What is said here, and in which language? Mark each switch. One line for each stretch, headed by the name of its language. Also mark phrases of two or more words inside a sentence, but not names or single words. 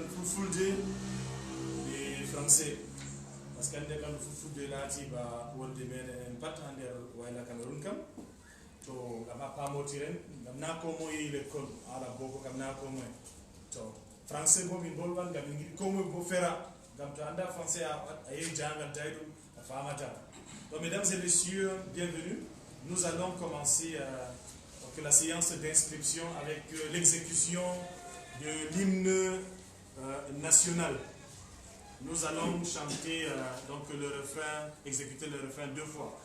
Fula: fulfulde e français
French: par ce que
Fula: hande kam fulfulde laati ba wonde meɗen en pat ha nder wayla Cameroun kam to gam ha pamotiren gam na ko moye l'école ala boko kam na ko moye to français bo min bolwan gam min ko moye bo fera gam to anda français a yehi jangal tawi ɗum a famata.
French: Donc mesdames et messieurs, bienvenue. Nous allons commencer donc, la séance d'inscription avec l'exécution de l'hymne national. Nous allons chanter donc le refrain, exécuter le refrain 2 fois.